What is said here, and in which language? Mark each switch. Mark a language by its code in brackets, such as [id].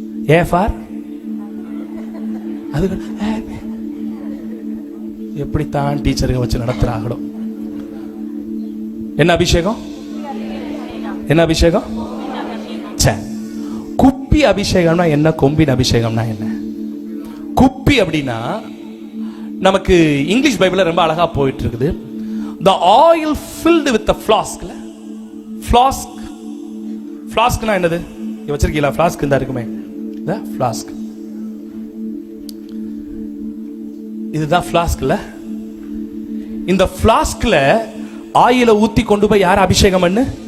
[ta] A for அது எப்படித்தான் டீச்சருங்க வச்சு நடத்துறாங்களோ. என்ன அபிஷேகம்? என்ன அபிஷேகம்? குப்பி அபிஷேகம்னா என்ன? கொம்பின் அபிஷேகம்னா என்ன? குப்பி அப்படின்னா நமக்கு இங்கிலீஷ் பைபிள்ல ரொம்ப அழகா போயிட்டு இருக்குது. [en] The oil filled with the flask. Flask. [ta] Flaskனா என்னது? இங்க வச்சிருக்கீங்களா? flask இந்த இருக்குமே. The flask. இதுதான் பிளாஸ்க்ல. இந்த பிளாஸ்க்ல ஆயில ஊத்தி கொண்டு போய் யார் அபிஷேகம் பண்ணு?